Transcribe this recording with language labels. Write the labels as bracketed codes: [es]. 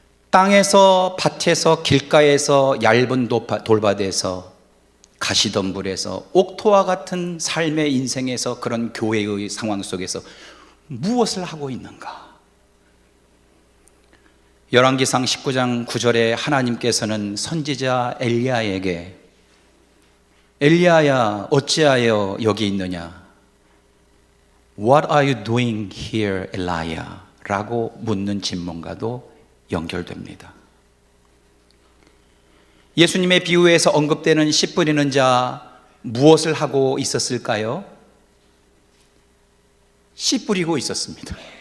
[ko] 땅에서, 밭에서, 길가에서, 얇은 돌밭에서, 가시덤불에서, 옥토와 같은 삶의 인생에서, 그런 교회의 상황 속에서 무엇을 하고 있는가? 열왕기상 19장 9절에 하나님께서는 선지자 엘리야에게 엘리야야 어찌하여 여기 있느냐? [en] What are you doing here, Elijah? [ko] 라고 묻는 질문과도 연결됩니다. 예수님의 비유에서 언급되는 씨 뿌리는 자 무엇을 하고 있었을까요? 씨 뿌리고 있었습니다.